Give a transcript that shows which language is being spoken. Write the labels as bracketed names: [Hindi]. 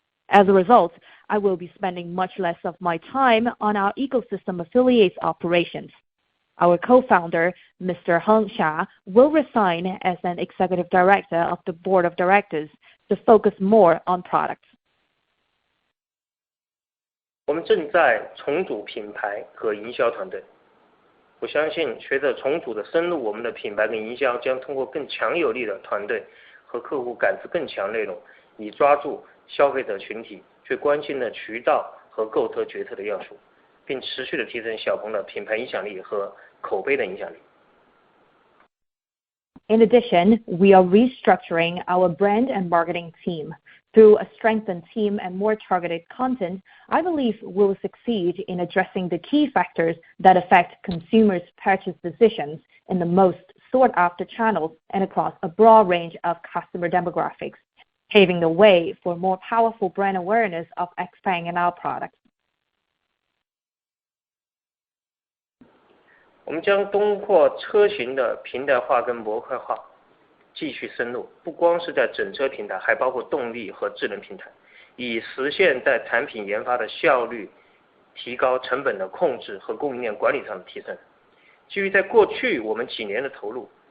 [English] As a result, I will be spending much less of my time on our ecosystem affiliates operations. Our co-founder, Mr. Heng Xia, will resign as an executive director of the board of directors to focus more on products. [Chinese] 我们正在重组品牌和营销团队。我相信，随着重组的深入，我们的品牌跟营销将通过更强有力的团队和客户感知更强内容，以抓住消费者群体最关心的渠道和购车决策的要素，并持续的提升小鹏的品牌影响力和口碑的影响力。 [English] In addition, we are restructuring our brand and marketing team. Through a strengthened team and more targeted content, I believe we will succeed in addressing the key factors that affect consumers' purchase decisions in the most sought-after channels and across a broad range of customer demographics, paving the way for more powerful brand awareness of XPeng and our products. [Chinese] 我们将通过车型的平台化跟模块化继续深入，不光是在整车平台，还包括动力和智能平台，以实现在产品研发的效率、提高成本的控制和供应链管理上的提升。基于在过去我们几年的投入，